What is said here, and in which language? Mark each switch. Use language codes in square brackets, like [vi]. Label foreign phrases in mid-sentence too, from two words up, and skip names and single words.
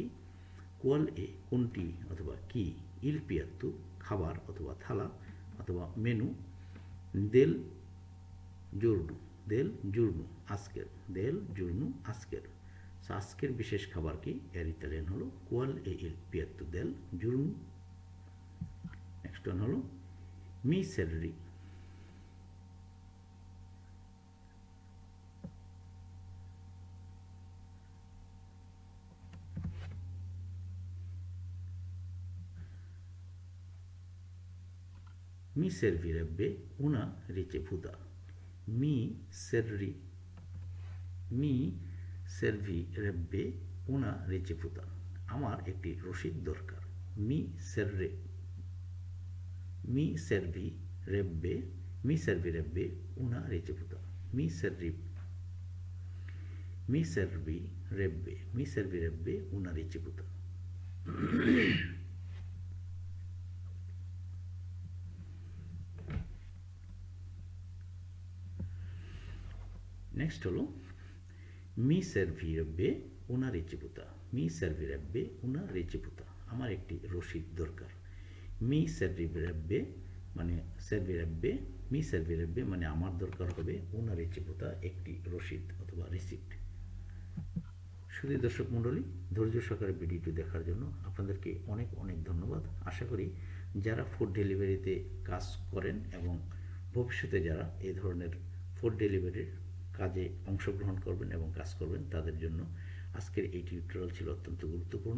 [it] qual è [bn] কোনটি অথবা কি, [it] il piatto [bn] খাবার অথবা থালা অথবা মেনু, [it] del giorno del giorno [bn] আজকের, [it] del giorno [bn] আজকের, আজকের বিশেষ খাবার কি? এর ইতালিয়ান হলো [it] qual è il piatto del giorno. [bn] নেক্সট ওয়ান হলো [it] mi servirebbe, mi servirebbe una ricevuta, mi servirebbe una ricevuta, [bn] আমার একটি রসিদ দরকার। [it] mi servirebbe una ricevuta, mi servirebbe una ricevuta। [bn] নেক্সট হলো [it] mi servirebbe una ricevuta, mi servirebbe una ricevuta, [bn] আমার একটি রসিদ দরকার। [it] mi servirebbe [bn] মানে সার্ভিরেব্বে, [it] mi servirebbe [bn] মানে আমার দরকার হবে [it] una ricevuta [bn] একটি রসিদ অথবা রিসিপ্ট। শুধু দর্শক মণ্ডলী, ধৈর্য সহকারে ভিডিওটি দেখার জন্য আপনাদেরকে অনেক অনেক ধন্যবাদ। আশা করি যারা ফুড ডেলিভারিতে কাজ করেন এবং ভবিষ্যতে যারা এই ধরনের ফুড ডেলিভারির কাজে অংশগ্রহণ করবেন এবং কাজ করবেন তাদের জন্য আজকের এই টিউটোরিয়াল ছিল অত্যন্ত গুরুত্বপূর্ণ।